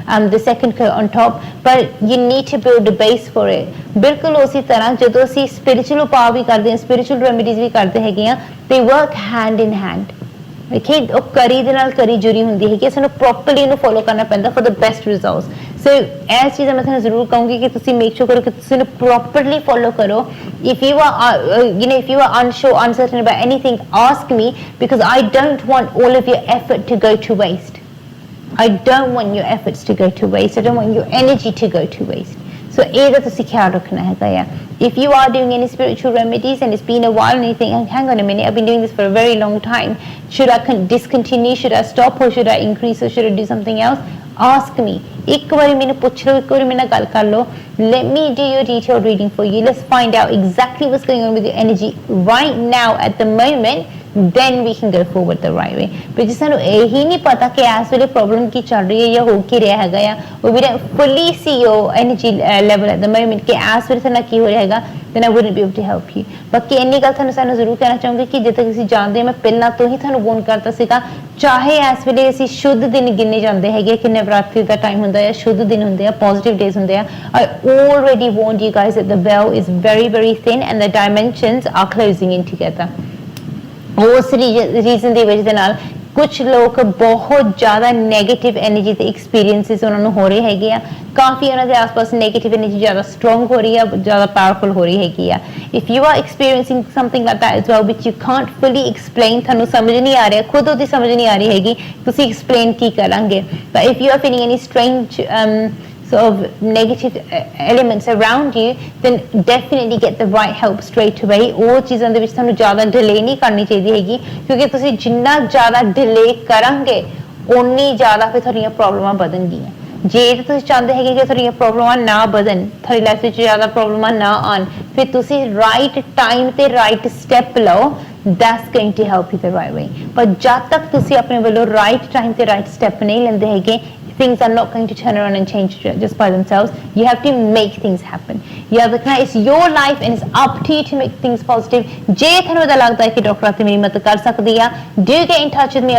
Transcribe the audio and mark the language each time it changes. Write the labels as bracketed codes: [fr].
[en] the second coat on top but you need to build a base for it [pa] ਬਿਲਕੁਲ ਉਸੇ ਤਰ੍ਹਾਂ ਜਦੋਂ ਅਸੀਂ spiritual ਉਪਾਅ ਵੀ ਕਰਦੇ ਹਾਂ [en] spiritual remedies [pa] ਵੀ ਕਰਦੇ ਹੈਗੇ ਆ [en] they work hand in hand okay [pa] ਉਹ ਕਰੀ ਦੇ ਨਾਲ ਕਰੀ ਜੁੜੀ ਹੁੰਦੀ ਹੈ ਕਿ ਸਾਨੂੰ ਪ੍ਰੋਪਰਲੀ ਇਹਨੂੰ ਫੋਲੋ ਕਰਨਾ ਪੈਂਦਾ [en] for the best results [pa] ਸੋ ਇਸ ਚੀਜ਼ ਦਾ ਮੈਂ ਤੁਹਾਨੂੰ ਜ਼ਰੂਰ ਕਹੂੰਗੀ ਕਿ ਤੁਸੀਂ ਮੇਕ ਸ਼ੋਰ ਕਰੋ ਕਿ ਤੁਸੀਂ ਇਹਨੂੰ ਪ੍ਰੋਪਰਲੀ ਫੋਲੋ ਕਰੋ। [en] if you are unsure, uncertain about anything, ask me, because I don't want all of your effort to go to waste. I don't want your efforts to go to waste. I don't want your energy to go to waste. [pa] So ਇਹਦਾ ਤੁਸੀਂ ਖਿਆਲ ਰੱਖਣਾ ਹੈਗਾ ਆ। [en] If you are doing any spiritual remedies and it's been a while and you think, hang on a minute, I've been doing this for a very long time, should I discontinue, should I stop, or should I increase, or should I do something else? Ask me. [pa] ਇੱਕ ਵਾਰੀ ਮੈਨੂੰ ਪੁੱਛ ਲਓ, ਇੱਕ ਵਾਰੀ ਮੇਰੇ ਨਾਲ ਗੱਲ ਕਰ ਲਓ। [en] Let me do your detailed reading for you. Let's find out exactly what's going on with your energy right now at the moment. Then we can go forward the right way. [pa] But ਜੇ ਸਾਨੂੰ ਇਹੀ ਨਹੀਂ ਪਤਾ ਕਿ ਇਸ ਵੇਲੇ problem ਕੀ ਚੱਲ ਰਹੀ ਹੈ ਜਾਂ ਹੋ ਕੀ ਰਿਹਾ ਹੈਗਾ ਆ, [en] or we don't fully see your energy level at the moment, [pa] ਕਿ ਇਸ ਵੇਲੇ ਸਾਨੂੰ ਕੀ ਹੋ ਰਿਹਾ ਹੈਗਾ, [en] then I wouldn't be able to help you. [pa] ਬਾਕੀ ਇੰਨੀ ਗੱਲ ਸਾਨੂੰ ਜ਼ਰੂਰ ਕਹਿਣਾ ਚਾਹੂੰਗੀ ਕਿ ਜਿੱਦਾਂ ਤੁਸੀਂ ਜਾਣਦੇ ਹੋ, ਮੈਂ ਪਹਿਲਾਂ ਤੋਂ ਹੀ ਤੁਹਾਨੂੰ ਵਾਰਨ ਕਰਤਾ ਸੀਗਾ, ਚਾਹੇ ਇਸ ਵੇਲੇ ਅਸੀਂ ਸ਼ੁੱਧ ਦਿਨ ਗਿਣੇ ਜਾਂਦੇ ਹੈਗੇ ਕਿ ਨਵਰਾਤਰੀ ਦਾ ਟਾਈਮ ਹੁੰਦਾ ਹੈ, ਸ਼ੁੱਧ ਦਿਨ ਹੁੰਦੇ ਆ, ਪੋਜ਼ਿਟਿਵ ਡੇਜ਼ ਹੁੰਦੇ ਆ, [en] I already warned you guys that the veil is very, very thin and the dimensions are closing in together. [pa] ਉਸ ਰੀਜ਼ਨ ਦੀ ਵਜ੍ਹਾ ਦੇ ਨਾਲ ਕੁਝ ਲੋਕ ਬਹੁਤ ਜ਼ਿਆਦਾ ਨੈਗੇਟਿਵ ਐਨਰਜੀ ਦੇ ਐਕਸਪੀਰੀਐਂਸਿਸ ਉਹਨਾਂ ਨੂੰ ਹੋ ਰਹੇ ਹੈਗੇ ਆ, ਕਾਫੀ ਉਹਨਾਂ ਦੇ ਆਸ-ਪਾਸ ਨੈਗੇਟਿਵ ਐਨਰਜੀ ਜ਼ਿਆਦਾ ਸਟਰੋਂਗ ਹੋ ਰਹੀ ਆ, ਜ਼ਿਆਦਾ ਪਾਵਰਫੁਲ ਹੋ ਰਹੀ ਹੈਗੀ ਆ। [en] if you are experiencing something like that as well which you can't fully explain, [pa] ਤੁਹਾਨੂੰ ਸਮਝ ਨਹੀਂ ਆ ਰਿਹਾ, ਖੁਦ ਉਹਦੀ ਸਮਝ ਨਹੀਂ ਆ ਰਹੀ ਹੈਗੀ, ਤੁਸੀਂ ਐਕਸਪਲੇਨ ਕੀ ਕਰਾਂਗੇ। [en] But if you are feeling any strange sort of negative elements around you, then definitely get the right help straight away. [pa] ਉਹ ਚੀਜ਼ਾਂ ਦੇ ਵਿੱਚ ਤੁਹਾਨੂੰ ਜ਼ਿਆਦਾ ਡਿਲੇ ਨਹੀਂ ਕਰਨੀ ਚਾਹੀਦੀ ਹੈਗੀ, ਕਿਉਂਕਿ ਤੁਸੀਂ ਜਿੰਨਾ ਜ਼ਿਆਦਾ ਡਿਲੇ ਕਰਾਂਗੇ ਉਨੀ ਜ਼ਿਆਦਾ ਫਿਰ ਤੁਹਾਡੀਆਂ ਪ੍ਰੋਬਲਮਾਂ ਵਧਣਗੀਆਂ। ਜੇ ਤੁਸੀਂ ਚਾਹੁੰਦੇ ਹੈਗੇ ਕਿ ਤੁਹਾਡੀਆਂ ਪ੍ਰੋਬਲਮਾਂ ਨਾ ਵਧਣ, ਤੁਹਾਡੀ ਲਾਈਫ ਵਿੱਚ ਜ਼ਿਆਦਾ ਪ੍ਰੋਬਲਮਾਂ ਨਾ ਆਉਣ, ਫਿਰ ਤੁਸੀਂ ਰਾਈਟ ਟਾਈਮ ਤੇ ਰਾਈਟ ਸਟੈਪ ਲਓ। [en] That's going to help you the right way. [pa] ਪਰ ਜਦ ਤੱਕ ਤੁਸੀਂ ਆਪਣੇ ਵੱਲੋਂ ਰਾਈਟ ਟਾਈਮ ਤੇ ਰਾਈਟ ਸਟੈਪ ਨਹੀਂ ਲੈਂਦੇ ਹੈਗੇ, [en] things are not going to turn around and change just by themselves. You have to make things happen. It's your life and it's up to you to make things positive. [pa] ਜੇ ਤੁਹਾਨੂੰ ਇਹਦਾ ਲੱਗਦਾ ਹੈ ਕਿ doctor ਆਰਤੀ ਮੇਰੀ ਮਦਦ ਕਰ ਸਕਦੀ ਆ, [en] do get in touch with me.